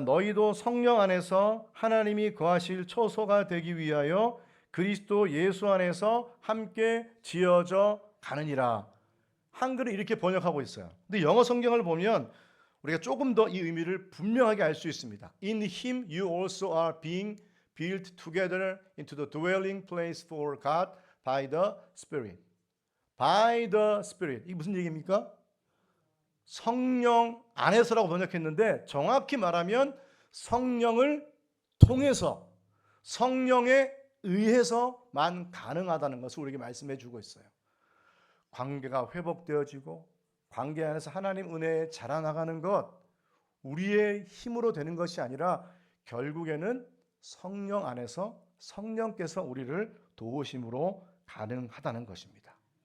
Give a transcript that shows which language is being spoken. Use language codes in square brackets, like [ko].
[ko] 너희도 성령 안에서 하나님이 거하실 초소가 되기 위하여 그리스도 예수 안에서 함께 지어져 가느니라. 한글은 이렇게 번역하고 있어요. 근데 영어 성경을 보면 우리가 조금 더 이 의미를 분명하게 알 수 있습니다. [en] In him you also are being built together into the dwelling place for God by the Spirit. By the Spirit. [ko] 이게 무슨 얘기입니까? 성령 안에서라고 번역했는데 정확히 말하면 성령을 통해서, 성령에 의해서만 가능하다는 것을 우리에게 말씀해 주고 있어요. 관계가 회복되어지고 관계 안에서 하나님 은혜에 자라나가는 것, 우리의 힘으로 되는 것이 아니라 결국에는 성령 안에서 성령께서 우리를 도우심으로 가능하다는 것입니다.